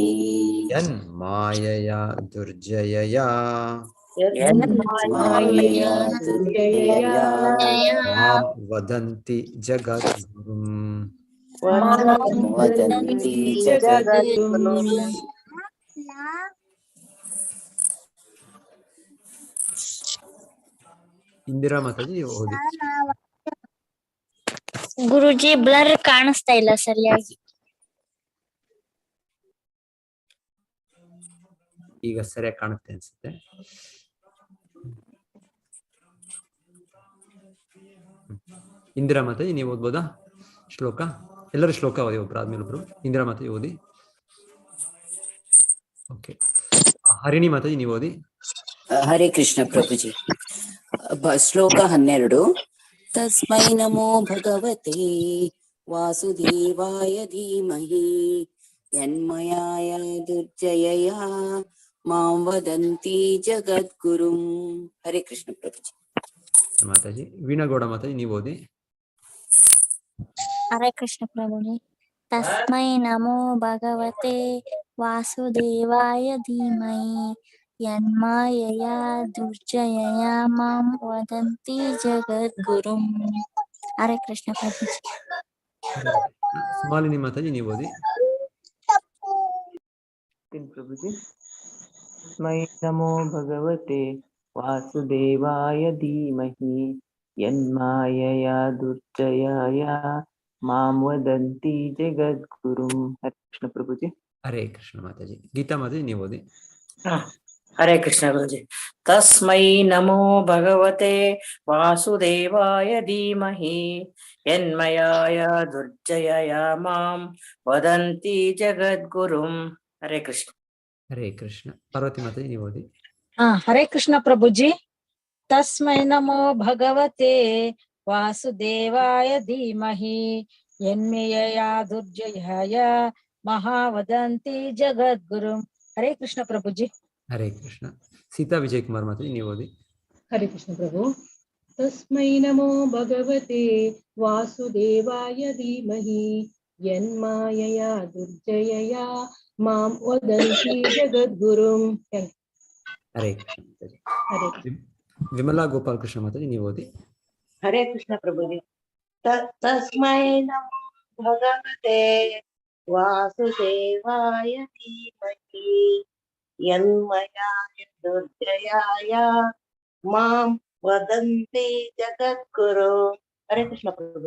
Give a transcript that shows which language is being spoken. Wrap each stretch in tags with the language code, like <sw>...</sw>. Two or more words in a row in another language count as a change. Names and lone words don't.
<sa>ಯನ್ಮಾಯಯಾ ದುರ್ಜಯಯಾ माया दुर्जया ಮಾಂ ವದಂತಿ ಜಗದ್ಗುರುಂ वदन्ति जगद्गुरुम्</sa> <kn>ಇಂದಿರಾ ಮಾತಾಜಿ ಓದಿ ಗುರುಜಿ ಬ್ಲರ್ ಕಾಣಿಸ್ತಾ ಇಲ್ಲ ಸರಿಯಾಗಿ ಈಗ ಸರಿಯಾಗಿ ಕಾಣುತ್ತೆ ಅನ್ಸುತ್ತೆ ಇಂದಿರಾ ಮಾತಾಜಿ ನೀವು ಓದ್ಬೋದಾ ಶ್ಲೋಕ ಎಲ್ಲರೂ ಶ್ಲೋಕ ಓದಿ ಒಬ್ರು ಆದ್ಮೇಲೆ ಒಬ್ರು ಇಂದಿರಾ ಮಾತಾಜಿ ಓದಿ ಓಕೆ ಹರಿಣಿ ಮಾತಾಜಿ ನೀವು ಓದಿ</kn> <sa>हरे कृष्ण प्रभुजी श्लोक 12 तस्मै नमो भगवते वासुदेवाय धीमहि यन्मयाय दुर्जयया मां वदन्ति जगद्गुरुम् हरे कृष्ण प्रभुजी</sa> <kn>ಮಾತಾಜಿ ವೀಣಾಗೌಡ ಮಾತಾಜಿ ನೀವು ಓದಿ</kn> <sa>ಹರೇ ಕೃಷ್ಣ ಪ್ರಭುಜಿ ತಸ್ಮೈ ನಮೋ ಭಗವತೆ ವಾಸುದೇವಾಯ ಧೀಮಹಿ ಯನ್ಮಾಯಯಾ ದುರ್ಜಯಯಾ ಮಾಂ ವದಂತಿ ಜಗದ್ಗುರುಂ ಹರೇ ಕೃಷ್ಣ ಪ್ರಭುಜಿ</sa> <kn>ಮಾಲಿನಿ ಮಾತಾಜಿ ನೀವು ಓದಿ</kn> <sa>प्रभुजी तस्मै नमो भगवते वासुदेवाय धीमहि यन्मायया दुर्जयाय मां वदन्ति जगद्गुरुं हरे कृष्ण प्रभुजी ಹರೇ ಕೃಷ್ಣ</sa> <kn>ಮಾತಾಜಿ ಗೀತಾ ಮಾತಾಜಿ ನೀವು ಓದಿ</kn> <sa>हरे कृष्ण गुरुजी तस्मै नमो भगवते वासुदेवाय धीमहि यन्मयाय दुर्जयया मां वदन्ति जगद्गुरुं हरे कृष्ण ಹರೇ ಕೃಷ್ಣ</sa> <kn>ಪಾರ್ವತಿ ಮಾತಾಜಿ ನೀವು ಓದಿ</kn> <sa>ಹರೇ ಕೃಷ್ಣ ಪ್ರಭುಜಿ ತಸ್ಮೈ ನಮೋ ಭಗವತೆ ವಾಸುದೇವಾಯ ಧೀಮಹಿ ಯನ್ಮೇಯಯಾ ದುರ್ಜಯಾಯ ಮಹಾವದಂತಿ ಜಗದ್ಗುರುಂ ಹರೇ ಕೃಷ್ಣ ಪ್ರಭುಜಿ ಹರೇ ಕೃಷ್ಣ</sa> <kn>ಸೀತಾ ವಿಜಯ್ ಕುಮಾರ್ ಮಾತಾಜಿ ನೀವು ಓದಿ</kn> <sa>ಹರೇ ಕೃಷ್ಣ ಪ್ರಭು तस्मै नमो भगवते वासुदेवाय धीमहि यन्मायया दुर्जयया मां वदन्ति जगद्गुरुं. ಹರೇ ಕೃಷ್ಣ ಮಾತಾಜಿ. ಹರೇ</sa> <kn>ವಿಮಲಾ ಗೋಪಾಲ್ ಕೃಷ್ಣ ಮಾತಾಜಿ ನೀವು ಓದಿ.</kn> <sa>ಹರೇ ಕೃಷ್ಣ ಪ್ರಭುಜಿ. ತಸ್ಮೈ ನಮೋ ಭಗವತೆ ವಾಸುದೇವಾಯ ಧೀಮಹಿ ಯನ್ಮಯಾಯ ದುರ್ಜಯಾಯ ಮಾಂ ವದಂತಿ ಜಗದ್ಗುರು. ಹರೇ ಕೃಷ್ಣ ಪ್ರಭು.</sa>